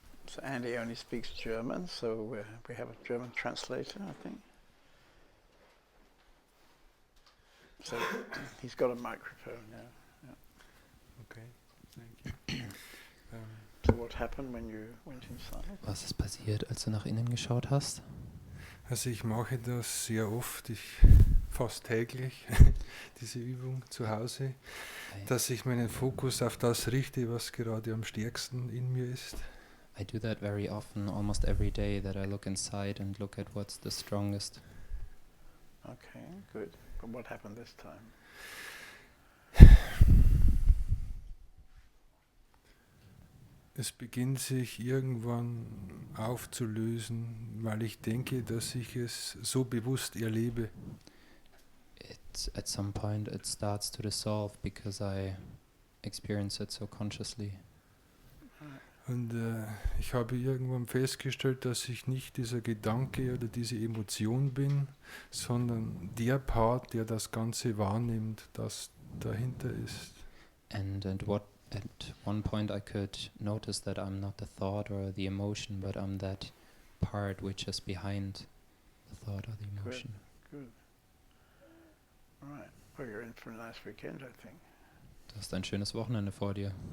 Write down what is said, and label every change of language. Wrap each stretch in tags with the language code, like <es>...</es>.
<en>So Andy only speaks German, so we have a German translator, I think. So he's got a microphone now. Yeah. Okay, thank you. So what happened when you went inside?</en> <de>Was ist passiert, als du nach innen geschaut hast? Also ich mache das sehr oft, fast täglich, diese Übung zu Hause, dass ich meinen Fokus auf das richte, was gerade am stärksten in mir ist.</de> <en>I do that very often, almost every day, that I look inside and look at what's the strongest. Okay, good. But what happened this time?</en> <de>Es beginnt sich irgendwann aufzulösen, weil ich denke, dass ich es so bewusst erlebe.</de> <en>At some point it starts to dissolve because I experience it so consciously.</en> <de>Und ich habe irgendwann festgestellt, dass ich nicht dieser Gedanke oder diese Emotion bin, sondern der Part, der das Ganze wahrnimmt, das dahinter ist.</de> <en>And at one point I could notice that I'm not the thought or the emotion, but I'm that part which is behind the thought or the emotion. Good. All right. Well, you're in for a nice weekend, I think.</en> <de>Du hast ein schönes Wochenende vor dir.</de>